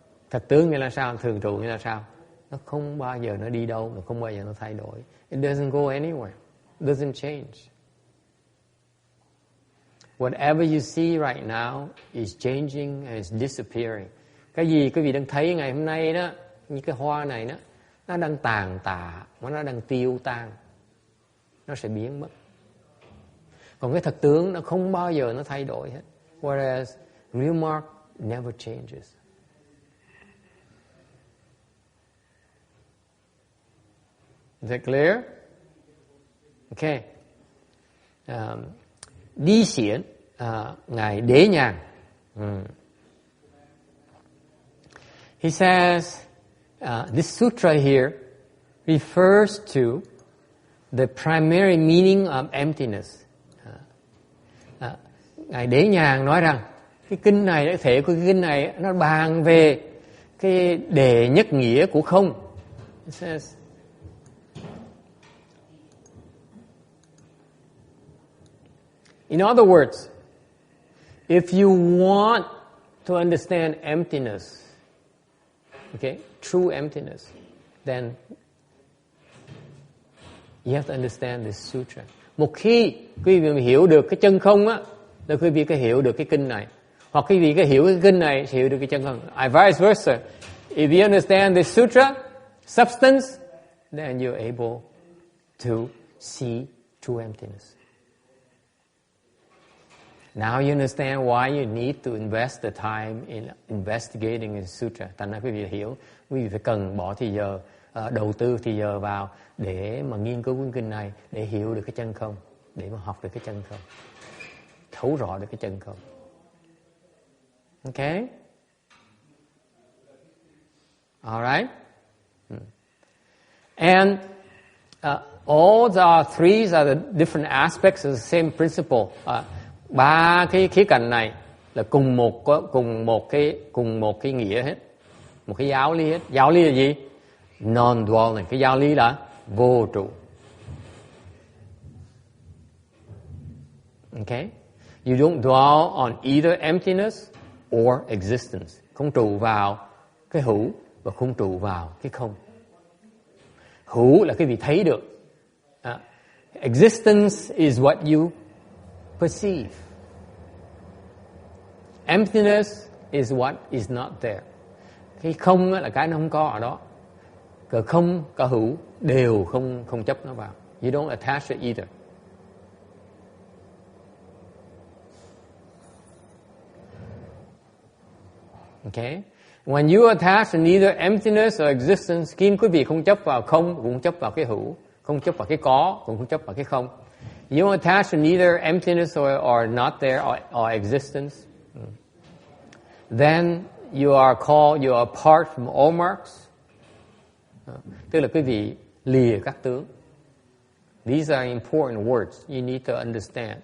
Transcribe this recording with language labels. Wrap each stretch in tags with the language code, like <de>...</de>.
<vi>Thật tướng nghĩa là sao? Thường trụ nghĩa là sao? Nó không bao giờ nó đi đâu, nó không bao giờ nó thay đổi.</vi> <en>It doesn't go anywhere. It doesn't change. Whatever you see right now is changing and is disappearing.</en> <vi>Cái gì quý vị đang thấy ngày hôm nay đó, như cái hoa này đó, nó đang tàn tạ, nó đang tiêu tan. Nó sẽ biến mất. Còn cái thật tướng nó không bao giờ nó thay đổi hết.</vi> <en>Whereas real mark never changes. Is that clear? Okay.</en> <vi>Đi xiển, ngài Đế Nhàn.</vi> <en>He says, this sutra here refers to the primary meaning of emptiness.</en> <vi>Ngài Đế Nhàn nói rằng cái kinh này, cái thể của cái kinh này nó bàn về cái đệ nhất nghĩa của không.</vi> <en>It says, in other words, if you want to understand emptiness, okay, true emptiness, then you have to understand this sutra.</en> <vi>Một khi quý vị hiểu được cái chân không á, là quý vị có hiểu được cái kinh này. Hoặc quý vị có hiểu cái kinh này, thì hiểu được cái chân không.</vi> <en>Vice versa. If you understand this sutra, substance, then you're able to see true emptiness. Now you understand why you need to invest the time in investigating the sutra.</en> <vi>Thành ra quý vị hiểu, quý vị phải cần bỏ thời giờ, đầu tư thời giờ vào để mà nghiên cứu cuốn kinh này, để hiểu được cái chân không, để mà học được cái chân không, thấu rõ được cái chân không.</vi> <en>Okay? All right? And all the three are the different aspects of the same principle.</en> <vi>Ba cái khía cạnh này là cùng một cái nghĩa hết, một cái giáo lý hết. Giáo lý là gì? Non-dwelling. Cái giáo lý là vô trụ.</vi> <en>Okay? You don't dwell on either emptiness or existence.</en> <vi>Không trụ vào cái hữu và không trụ vào cái không. Hữu là cái gì thấy được.</vi> <en>Existence is what you perceive. Emptiness is what is not there.</en> <vi>Cái không là cái nó không có ở đó. Cả không, cả hữu đều không chấp nó vào.</vi> <en>You don't attach it either. Okay? When you attach to neither emptiness or existence,</en> <vi>khi quý vị không chấp vào không, cũng không chấp vào cái hữu, không chấp vào cái có, cũng không chấp vào cái không.</vi> <en>You don't attach to neither emptiness or not there or existence. Then you are apart from all marks.</en> <vi>Tức là quý vị lìa các tướng.</vi> <en>These are important words you need to understand.</en>